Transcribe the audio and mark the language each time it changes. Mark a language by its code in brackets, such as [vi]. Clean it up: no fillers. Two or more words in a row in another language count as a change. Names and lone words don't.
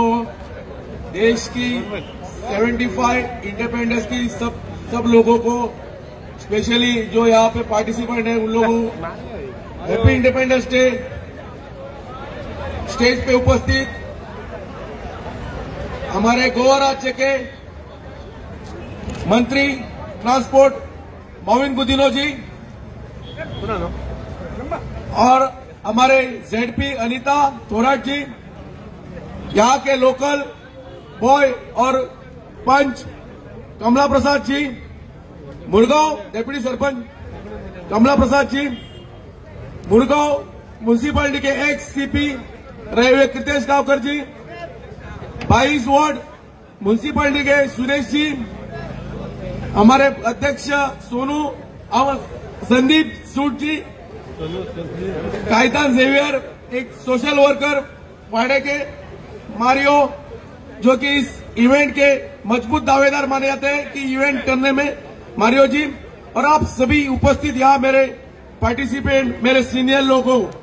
[hi] देश की 75 इंडिपेंडेंस की सब लोगों को, स्पेशली जो यहाँ पे पार्टिसिपेंट है उन लोगों को [en] happy independence day. [hi] स्टेज पे उपस्थित हमारे गोवा राज्य के मंत्री ट्रांसपोर्ट मवीन गुदिनो जी और हमारे जेडपी अनिता थोराट जी, यहाँ के लोकल बॉय और पंच कमला प्रसाद जी, मुरगांव डेप्यूटी सरपंच कमला प्रसाद जी, मुरगांव म्यूनिसिपालिटी के एक्स सीपी रहे हुए कृतेश गांवकर जी, 22 वार्ड म्यूनिसिपालिटी के सुरेश जी, हमारे अध्यक्ष सोनू संदीप सूट जी, कायतान जेवियर एक [en] social worker [hi] वाड़े के, मारियो जो कि इस इवेंट के मजबूत दावेदार माने जाते हैं कि इवेंट करने में, मारियो जी, और आप सभी उपस्थित यहाँ मेरे पार्टिसिपेंट, मेरे सीनियर लोगों,